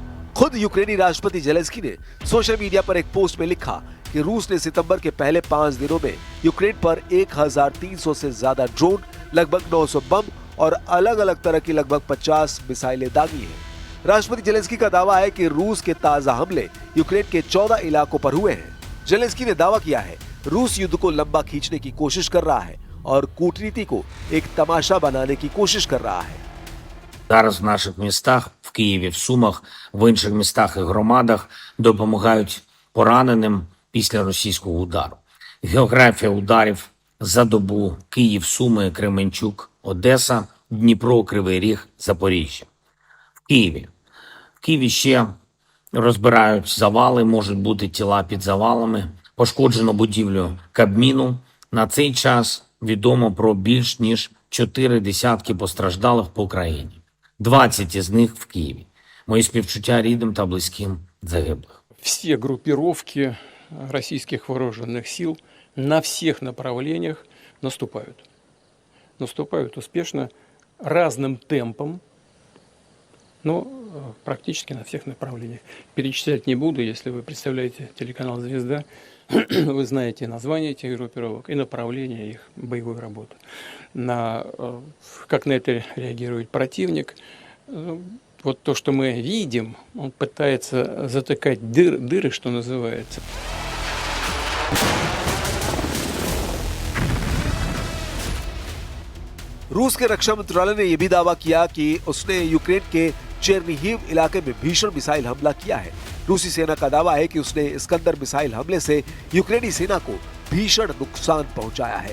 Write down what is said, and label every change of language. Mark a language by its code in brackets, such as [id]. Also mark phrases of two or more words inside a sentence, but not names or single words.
[hi] खुद यूक्रेनी राष्ट्रपति जेलेंस्की ने सोशल मीडिया पर एक पोस्ट में लिखा कि रूस ने सितंबर के पहले 5 दिनों में यूक्रेन पर 1300 से ज्यादा ड्रोन, लगभग 900 बम और अलग अलग तरह की लगभग 50 मिसाइलें दागी हैं। राष्ट्रपति जेलेंस्की का दावा है कि रूस के ताजा हमले यूक्रेन के 14 इलाकों पर हुए हैं। जेलेंस्की ने दावा किया है रूस युद्ध को लंबा खींचने की कोशिश कर रहा है और कूटनीति को एक तमाशा बनाने की कोशिश कर रहा है। [uk] Зараз в наших містах, в Києві, в Сумах, в інших містах і громадах допомагають пораненим після російського удару. Географія ударів за добу: Київ, Суми, Кременчук, Одеса, Дніпро, Кривий Ріг, Запоріжжя. В Києві ще розбирають завали, можуть бути тіла під завалами. Пошкоджено будівлю Кабміну. На цей час відомо про більш ніж 4 десятки постраждалих по країні. 20 із них в Києві. Мої співчуття рідним та близьким загиблих. [ru] Все группировки российских вооруженных сил на всех направлениях наступают. Наступают успешно, разным темпом, но практически на всех направлениях. Перечислять не буду, если вы представляете телеканал «Звезда», вы знаете названия этих группировок и направления их боевой работы. Как на это реагирует противник. Вот то, что мы видим, он пытается затыкать дыры, что называется. [hi] रूस के रक्षा मंत्रालय ने यह भी दावा किया कि उसने यूक्रेन के चेर्निहिव इलाके में भीषण मिसाइल हमला किया है। रूसी सेना का दावा है कि उसने इस्कंदर मिसाइल हमले से यूक्रेनी सेना को भीषण नुकसान पहुंचाया है।